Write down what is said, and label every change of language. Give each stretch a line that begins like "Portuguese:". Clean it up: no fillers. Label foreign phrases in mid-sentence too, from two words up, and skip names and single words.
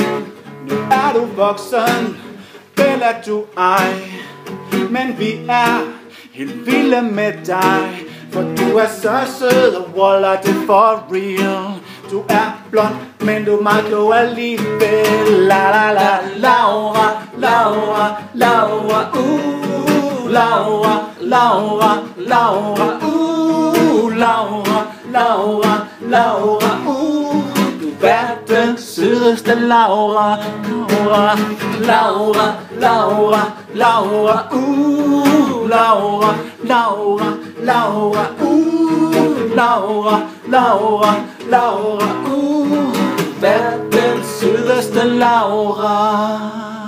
Danish: Nu er du voksen, vel er du ej, men vi er helt vilde med dig. For du er så sød, og wallah, det er
English: for real.
Danish: Du er blond, men du er meget klog alligevel. La la la Laura, Laura, Laura, Laura, Laura, Laura, Laura, Laura, Laura, du er verdens sødeste Laura, Laura, Laura, Laura, Laura, Laura, Laura, Laura, Laura, Laura, Laura, verdens sødeste Laura.